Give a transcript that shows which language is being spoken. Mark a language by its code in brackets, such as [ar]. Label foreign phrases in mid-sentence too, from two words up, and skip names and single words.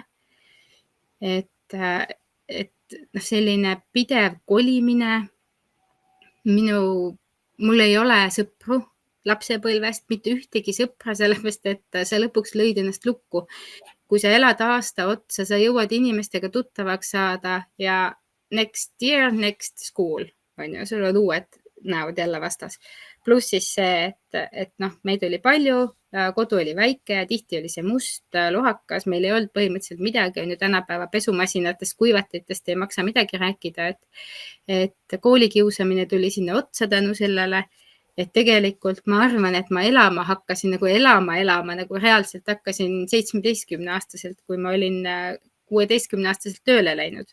[et] Et selline pidev kolimine. Mul ei ole sõpru lapsepõlvest, mitte ühtegi sõpra, sellepärast, et sa lõpuks lõid ennast lukku. Kui sa elad aasta otsa, sa jõuad inimestega tuttavaks saada ja [en] next year, next school, [et] on ju, sul on uued näod jälle vastas. Pluss siis see, et meid oli palju, kodu oli väike ja tihti oli see must, lohakas, meil ei olnud põhimõtteliselt midagi, on ju tänapäeva pesumasinatest, kuivatitest ei maksa midagi rääkida, et koolikiusamine tuli sinna otsa tänu sellele, et tegelikult ma arvan, et ma hakkasin nagu elama, nagu reaalselt hakkasin 17-aastaselt, kui ma olin 16-aastaselt tööle läinud.